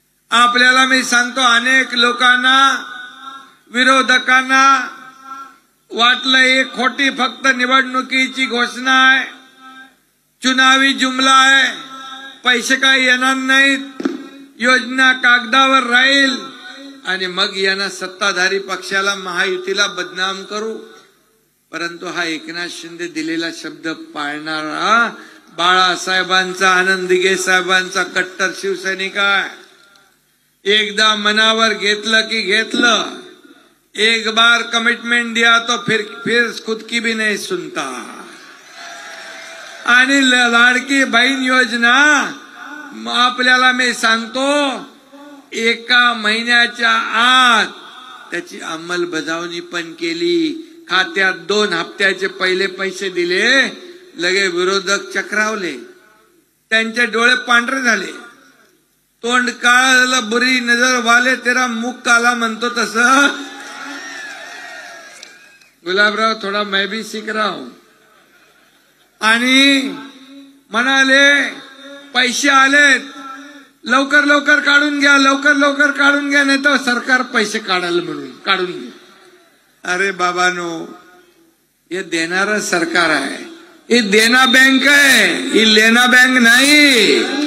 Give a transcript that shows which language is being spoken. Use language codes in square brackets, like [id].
[mr] आपल्याला मी सांगतो, अनेक लोकांना, विरोधकांना वाटलं ही खोटी फक्त निवडणुकीची घोषणा आहे, [hi] चुनावी जुमला [mr] आहे, पैसे काही येणार नाहीत, योजना कागदावर राहील आणि मग यांना सत्ताधारी पक्षाला महायुतीला बदनाम करू. परंतु हा एकनाथ शिंदे दिलेला शब्द पाळणारा, बाळासाहेबांचा, आनंद दिघे साहेबांचा कट्टर शिवसैनिक आहे. एकदा मनावर घेतलं की घेतलं. [hi] एक बार कमिटमेंट दिया तो फिर खुद की भी नहीं सुनता. [mr] आणि लाडकी बहीण योजना आपल्याला मी सांगतो, एका महिन्याच्या आत त्याची अंमलबजावणी पण केली. खात्यात 2 हप्त्याचे पहिले पैसे दिले, लगे विरोधक चक्रावले, त्यांचे डोळे पांढरे झाले, तोंड काळं झालं, [hi] बुरी नजर वाले तेरा मुख काला [mr] म्हणतो तसं. [hi] गुलाबराव थोडा मैं भी सीख रहा हूं. [mr] आणि म्हणाले पैसे आलेत, लवकर लवकर काढून घ्या, लवकर लवकर काढून घ्या, नाही तर सरकार पैसे काढाल म्हणून काढून घ्या. अरे बाबानो, हे देणारं सरकार आहे, ही देना बँक आहे, ही लेना बँक नाही.